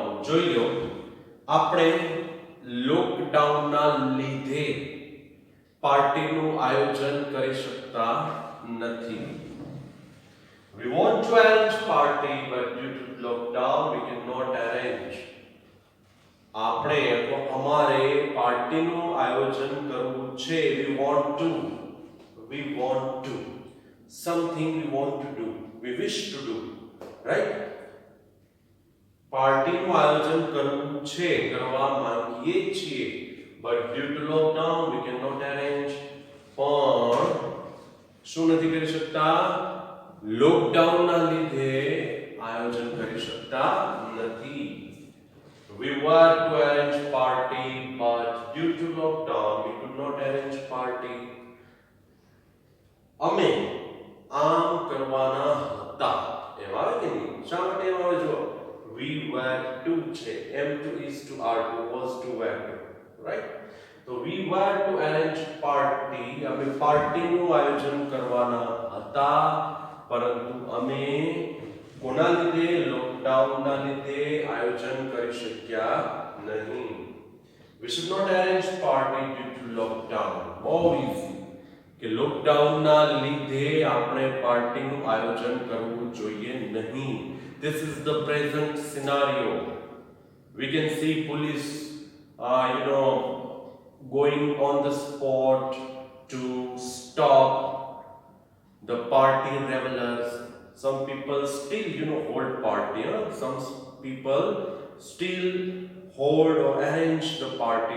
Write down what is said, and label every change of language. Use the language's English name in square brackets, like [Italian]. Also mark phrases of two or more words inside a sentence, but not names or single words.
[Gujarati] જોઈ લો, આપણે લોકડાઉનના લીધે પાર્ટીનું આયોજન કરી શકતા નથી. [English] We want to arrange party but due to lockdown we cannot arrange. [Gujarati] આપણે અથવા અમારે પાર્ટીનું આયોજન કરવું છે. [English] We want to something we want to do, we wish to do. Right? [Gujarati] પાર્ટીનું આયોજન કરવું છે, કરવા માંગીએ છીએ, [English] but due to lockdown we cannot arrange. [Gujarati] પણ શું નથી કરી શકતા? લોકડાઉનના લીધે આયોજન કરી શકતા નથી. [English] We were to arrange party, but due to lockdown, we could not arrange party. [Gujarati] અમે આમ કરવાના હતા એમ આવે કે નહીં? શા માટે એમ આવે જો [English] we were to છે m to is to are to was to were to, right? તો we were to arrange party, [Gujarati] અમે પાર્ટીનું આયોજન કરવાના હતા, પરંતુ અમે કોના લીધે લોકડાઉનના લીધે આયોજન કરી શક્યા નહીં. [English] We should not arrange party due to lockdown. More easy [Gujarati] કે લોકડાઉનના લીધે આપણે પાર્ટીનું આયોજન કરવું જોઈએ નહીં. [English] This is the present scenario. We can see police going on the spot to stop the party revelers. Some people still hold party, some people still hold or arrange the party.